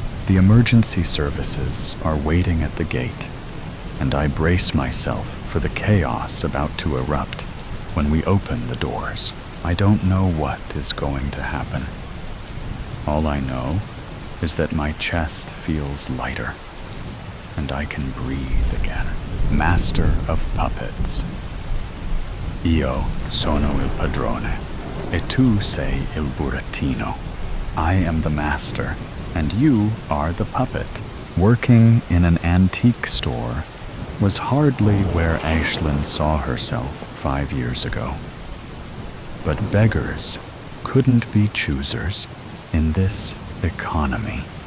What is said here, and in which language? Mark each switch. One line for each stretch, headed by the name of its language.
English: The emergency services are waiting at the gate, and I brace myself for the chaos about to erupt when we open the doors. I don't know what is going to happen. All I know is that my chest feels lighter, and I can breathe again. Master of Puppets.
Italian: Io sono il padrone, e tu sei il burattino.
English: I am the master, and you are the puppet. Working in an antique store was hardly where Aislinn saw herself 5 years ago. But beggars couldn't be choosers in this economy.